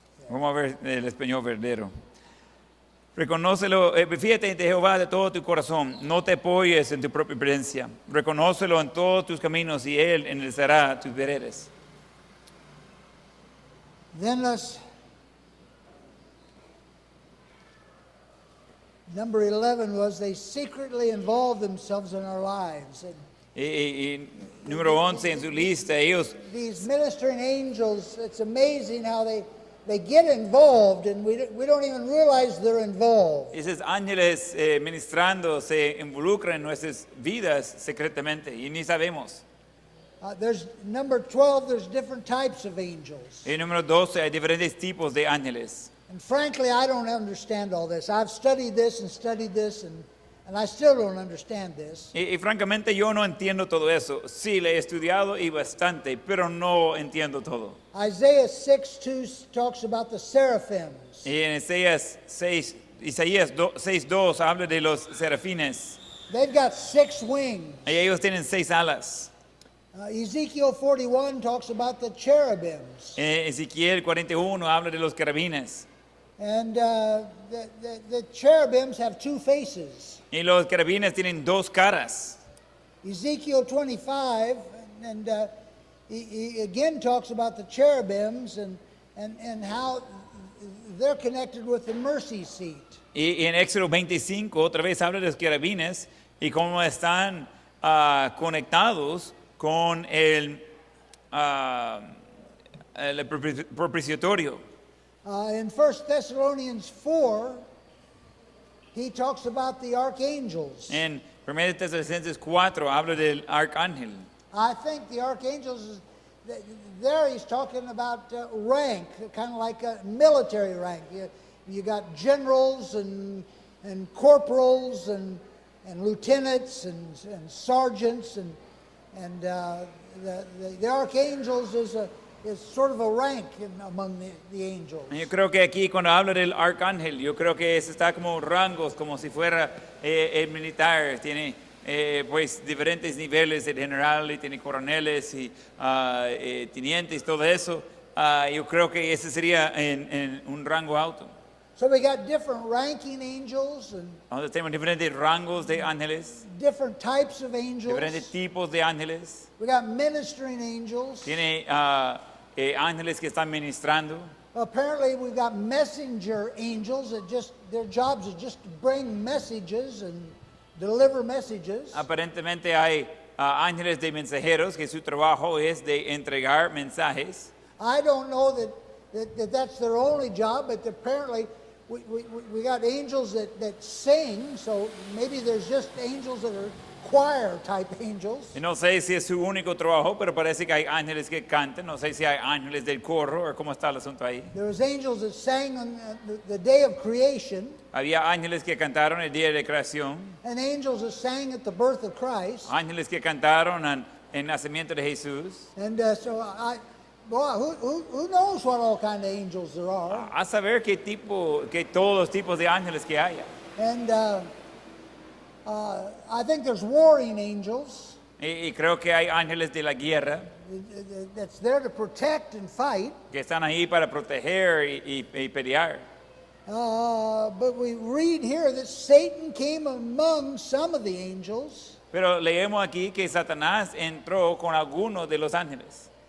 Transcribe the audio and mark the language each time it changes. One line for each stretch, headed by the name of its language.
Spanish: Vamos a ver el español verdadero. Reconócelo, fíjate de Jehová de todo tu corazón, no te apoyes en tu propia prudencia. Reconócelo en todos tus caminos y Él enderezará tus veredas.
English: Then number 11 was they secretly involved themselves in our lives. And
Spanish: Y número 11 en su lista, ellos
English: these ministering angels, it's amazing how they get involved and we don't even realize they're involved.
Spanish: esos ángeles ministrando se involucran en nuestras vidas secretamente y ni sabemos.
English: There's number 12, there's different types of angels.
Spanish: Y número 12 hay diferentes tipos de ángeles.
English: And frankly, I don't understand all this. I've studied this, and I still don't understand this.
Spanish: Y francamente yo no entiendo todo eso. Sí, le he estudiado y bastante, pero no entiendo todo.
English: Isaiah 6:2 talks about the seraphims.
Spanish: Y en Isaías 6:2 habla de los serafines.
English: They've got 6 wings.
Spanish: Y ellos tienen 6 alas.
English: Ezekiel 41 talks about the cherubims.
Spanish: Ezequiel 41 habla de los querubines.
English: And the cherubims have two faces.
Spanish: Y los querubines tienen dos caras.
English: Ezekiel 25, and he again talks about the cherubims and how they're connected with the mercy seat.
Spanish: Y en Éxodo 25 otra vez habla de los querubines y cómo están conectados con el propiciatorio.
English: In 1 Thessalonians 4, he talks about the archangels.
Spanish: En 1 Tesalonicenses 4 habla del arcángel.
English: I think the archangels, there he's talking about rank, kind of like a military rank. You got generals and corporals and lieutenants and sergeants and the archangels is sort of a rank among the angels.
Spanish: Yo creo que aquí cuando habla del arcángel, yo creo que está como rangos, como si fuera el militar. Tiene pues diferentes niveles, el general y tiene coroneles y tenientes, todo eso. Yo creo que ese sería en un rango alto.
English: So we got different ranking angels and
Spanish: Entonces tenemos diferentes rangos de ángeles,
English: different types of angels.
Spanish: diferentes tipos de ángeles.
English: We got ministering angels.
Spanish: Tiene ángeles que están ministrando.
English: Apparently, we've got messenger angels that their jobs is just to bring messages and deliver messages.
Spanish: Aparentemente hay ángeles de mensajeros que su trabajo es de entregar mensajes.
English: I don't know that's their only job, but apparently we got angels that sing, so maybe there's just angels that are choir type angels.
Spanish: Y no sé si es su único trabajo, pero parece que hay ángeles que cantan. No sé si hay ángeles del coro o cómo está el asunto ahí.
English: There was angels that sang on the day of creation.
Spanish: Había ángeles que cantaron el día de creación.
English: And angels that sang at the birth of Christ.
Spanish: Ángeles que cantaron en el nacimiento de Jesús.
English: And who knows what all kind of angels there are?
Spanish: A saber que todos los tipos de ángeles que haya.
English: And I think there's warring angels.
Spanish: Y creo que hay ángeles de la guerra
English: That's there to protect and fight.
Spanish: que están ahí para proteger y pelear.
English: But we read here that Satan came among some of the angels.
Spanish: Pero leemos aquí que Satanás entró con algunos de los ángeles.